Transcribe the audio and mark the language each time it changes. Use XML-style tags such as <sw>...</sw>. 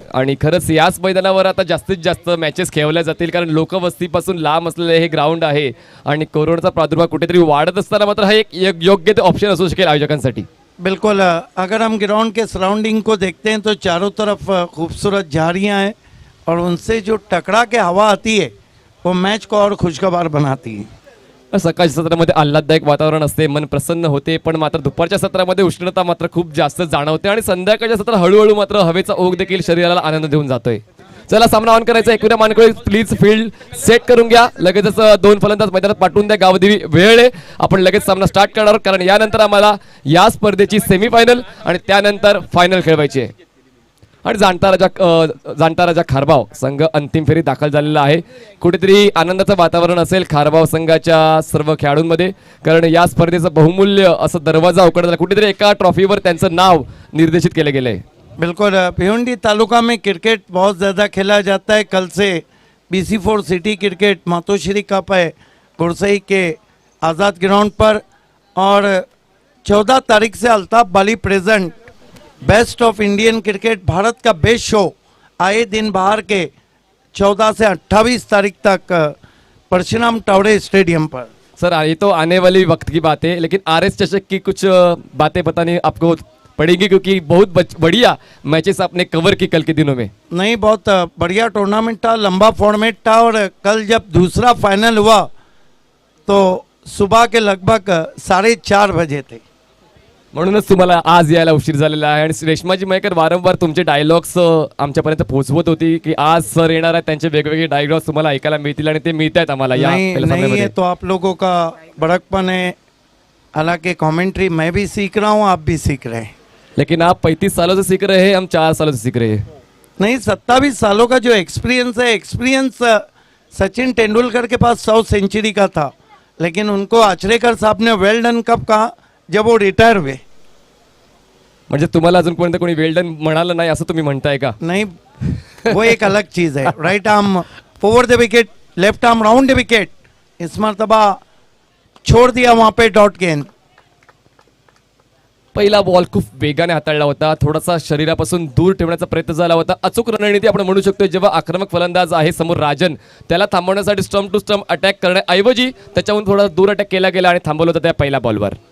<mr>आणि खरंच याच मैदानावर आता जास्तीत जास्त मॅचेस खेळवल्या जातील, कारण लोकवस्तीपासून लांब असलेले हे ग्राउंड आहे. आणि कोरोनाचा प्रादुर्भाव कुठेतरी वाढत असताना मात्र हा एक योग्य ऑप्शन असू शकेल आयोजकांसाठी. बिल्कुल.</mr> <hi>अगर हम ग्राउंड के सराउंडिंग को देखते हैं तो चारों तरफ खूबसूरत झाड़ियाँ हैं और उनसे जो टकरा के हवा आती है वो मैच को और खुशगवार बनाती है.</hi> <mr>सकाळच्या सत्रामध्ये आल्हाददायक वातावरण असते, मन प्रसन्न होते. पण मात्र दुपारच्या सत्रामध्ये उष्णता मात्र खूप जास्त जाणवते आणि संध्याकाळच्या सत्रात हळूहळू मात्र हवेचा ओघ देखील शरीराला आनंद देऊन जातोय. चला सामना ऑन करायचा. एकविरा मानकोळी प्लीज फील्ड सेट करून घ्या. लगेचच 2 फलंदाज मैदानात पाठवून द्या. गावदेवी वेळ आपण लगेच सामना स्टार्ट करणार आहोत, कारण यानंतर आम्हाला या स्पर्धेची सेमीफायनल आणि त्यानंतर फायनल खेळवायची आहे. आणि जाणता राजा खारबाव संघ अंतिम फेरीत दाखल झालेला आहे. कुठेतरी आनंदाचं वातावरण असेल खारबाव संघाच्या सर्व खेळाडूंमध्ये, कारण या स्पर्धेचं बहुमूल्य असं दरवाजा उघडला. कुठेतरी एका ट्रॉफीवर त्यांचं नाव निर्देशित केलं गेलं आहे. बिल्कुल.</mr> <hi>भिवंडी तालुका में क्रिकेट बहुत ज़्यादा खेला जाता है. कल से BC4 city cricket Matoshree cup है गुरसई के आज़ाद ग्राउंड पर. और 14 तारीख से अल्ताफ बाली present best of Indian cricket Bharat का बेस्ट शो आए दिन बाहर के 14 से 28 तारीख तक परशुराम टावड़े स्टेडियम पर. सर ये तो आने वाली वक्त की बात है, लेकिन RS चषक की कुछ बातें बतानी आपको पड़ेगी, क्योंकि बहुत बढ़िया मैचेस आपने कवर की कल के दिनों में। नहीं, बहुत बढ़िया टूर्नामेंट था, लंबा फॉर्मेट था। और कल जब दूसरा फाइनल हुआ तो सुबह के लगभग 4:30 बजे थे।</hi> <mr>म्हणूनच तुम्हाला आज यायला उशीर झालेला आहे. आणि रेश्माजी मयेकर वारंवार तुमचे डायलॉग्स आमच्यापर्यंत पोहोचवत होती की आज सर येणार आहेत, त्यांचे वेगवेगळे डायलॉग्स तुम्हाला ऐकायला मिळतील आणि ते मिळत आहेत आम्हाला या</mr> <hi>नहीं</hi> <mr>पहिल्या</mr> <hi>नहीं, ये</hi> <mr>सामन्यामध्ये.</mr> <hi>तो आप लोगों का बड़कपन है। हालांकि कमेंट्री मैं भी सीख रहा हूँ, आप भी सीख रहे हैं। लेकिन आप 35 सालों से सीख रहे हैं, हम 4 सालों से सीख रहे हैं. नहीं, 27 सालों का जो एक्सपीरियंस है, एक्सपीरियंस सचिन तेंदुलकर के पास 100 सेंचुरी का था, लेकिन उनको आचरेकर साहब ने वेल डन कब कहा? जब वो रिटायर हुए।</hi> <mr>म्हणजे तुम्हाला अजूनपर्यंत कोणी वेल डन म्हणालं नाही असं तुम्ही म्हणताय का?</mr> <hi>नहीं, वो एक अलग चीज है। Right arm over the wicket, left arm round the wicket, इस मरतबा छोड़ दिया वहां पे डॉट गेंद।</hi> <mr>पहिला बॉल खूप वेगाने हाताळला होता, थोडासा शरीरापासून दूर ठेवण्याचा प्रयत्न झाला होता. अचूक रणनीती आपण म्हणू शकतो. जेव्हा आक्रमक फलंदाज आहे समोर राजन, त्याला थांबवण्यासाठी स्टंप टू स्टंप अटॅक करण्याऐवजी त्याच्याहून थोडा दूर अटॅक केला गेला आणि थांबवलं होतं त्या पहिल्या बॉलवर.</mr>